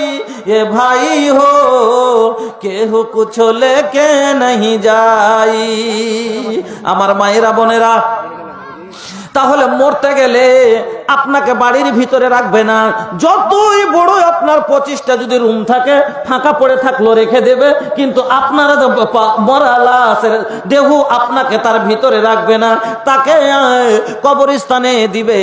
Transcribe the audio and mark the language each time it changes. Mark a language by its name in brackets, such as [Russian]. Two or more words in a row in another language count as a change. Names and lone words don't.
[Bhojpuri] ये भाई हो केहू कुछ लेके नहीं जाई। [Bangla] আমার মায়েরা বোনেরা, তাহলে মরতে গেলে আপনাকে বাড়ির ভিতরে রাখবে না। যতই বড় আপনার 25টা যদি রুম থাকে, ফাঁকা পড়ে থাকলো রেখে দেবে, কিন্তু আপনার মরা লাশের দেহ আপনাকে তার ভিতরে রাখবে না, তাকে কবরস্থানে দিবে।